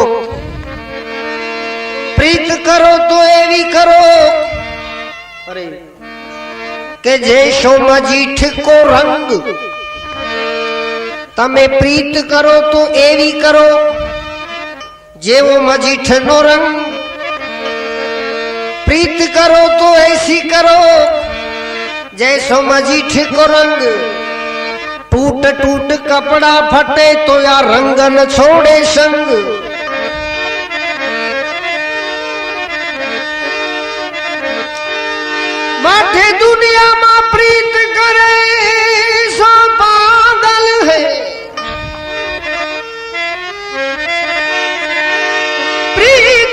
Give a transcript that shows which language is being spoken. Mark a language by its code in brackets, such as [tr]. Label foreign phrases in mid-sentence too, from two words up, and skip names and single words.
[gu] પ્રીત કરો તો એવી કરો અરે કે જે શોમાં જીઠકો રંગ તમે પ્રીત કરો તો એવી કરો જેવો મજીઠનો રંગ પ્રીત કરો તો [hi] ऐसी કરો जैसो मजीठ को रंग टूट टूट कपड़ा फटे तो या रंग न छोड़े संग माथे दुनिया में प्रीत करे सो पागल है प्रीत